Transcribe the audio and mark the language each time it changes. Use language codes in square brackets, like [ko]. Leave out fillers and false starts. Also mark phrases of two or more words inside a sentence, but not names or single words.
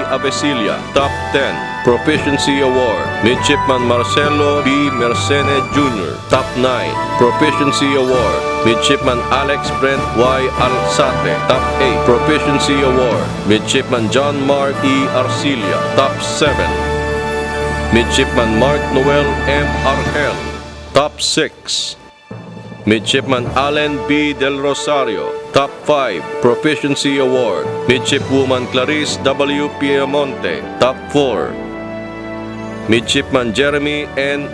[en] Avesilia, Top 10, Proficiency Award. Midshipman Marcelo B. Mercene Jr., Top 9, Proficiency Award. Midshipman Alex Brent Y. Alzate, Top 8, Proficiency Award. Midshipman John Mark E. Arcilia, Top 7. Midshipman Mark Noel M. Argel, Top 6. Midshipman Allen B. Del Rosario, Top 5, Proficiency Award. Midshipwoman Clarice W. Piemonte, Top 4. Midshipman Jeremy N.